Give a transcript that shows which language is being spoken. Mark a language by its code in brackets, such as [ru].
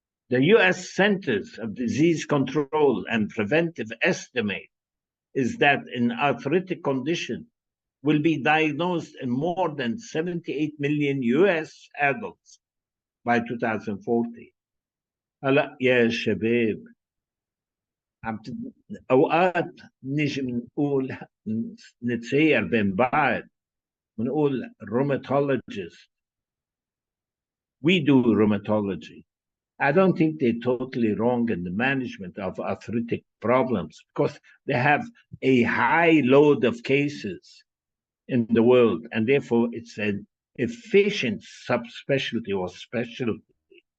[en] The US Centers of Disease Control and Preventive estimate is that an arthritic condition will be diagnosed in more than 78 million US adults by 2040. [ar] هلا يا شباب أوقات نيجي بنقول نتسير بين بعض بنقول rheumatologist. [en] We do rheumatology. I don't think they're totally wrong in the management of arthritic problems because they have a high load of cases in the world, and therefore it's an efficient subspecialty or specialty.